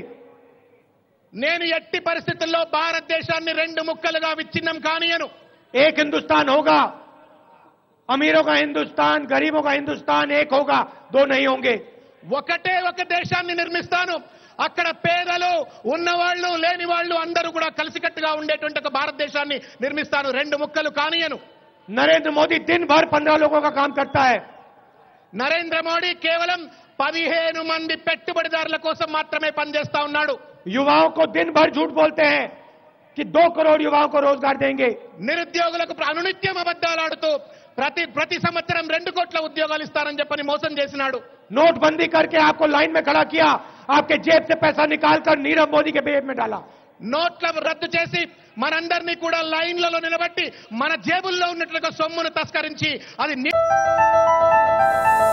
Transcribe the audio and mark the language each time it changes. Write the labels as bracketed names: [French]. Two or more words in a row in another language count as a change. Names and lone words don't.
[Telugu] నేను ఎట్టి పరిస్థితుల్లో భారతదేశాన్ని రెండు ముక్కలుగా విచ్ఛిన్నం కానియను. [Hindi] एक हिंदुस्तान होगा, अमीरों का हिंदुस्तान, गरीबों का हिंदुस्तान एक होगा, दो नहीं होंगे. [Telugu] ఒకటే ఒక దేశాన్ని నిర్మిస్తాను. అక్కడ పేదలు ఉన్నవాళ్లు లేని వాళ్ళు అందరూ కూడా కలిసికట్టుగా ఉండేటువంటి ఒక భారతదేశాన్ని నిర్మిస్తాను. రెండు ముక్కలు కానియను. [Hindi] नरेंद्र मोदी दिन भर 15 लोगों का काम करता है. [Telugu] నరేంద్ర మోడీ కేవలం 15 మంది పెట్టుబడిదారుల కోసం మాత్రమే పనిచేస్తా ఉన్నాడు. [Hindi] युवाओं को दिन भर झूठ बोलते हैं कि 2 करोड़ युवाओं को रोजगार देंगे. [Telugu] నిరుద్యోగులకు అనునిత్యం అబద్ధాలాడుతూ ప్రతి సంవత్సరం 2 కోట్ల ఉద్యోగాలు ఇస్తారని చెప్పని మోసం చేసినాడు. [Hindi] नोटबंदी करके आपको लाइन में खड़ा किया, आपके जेब से पैसा निकालकर नीरव मोदी के जेब में डाला. [Telugu] నోట్ల రద్దు చేసి మనందరినీ కూడా లైన్లలో నిలబెట్టి మన జేబుల్లో ఉన్నట్లుగా సొమ్మును తస్కరించి అది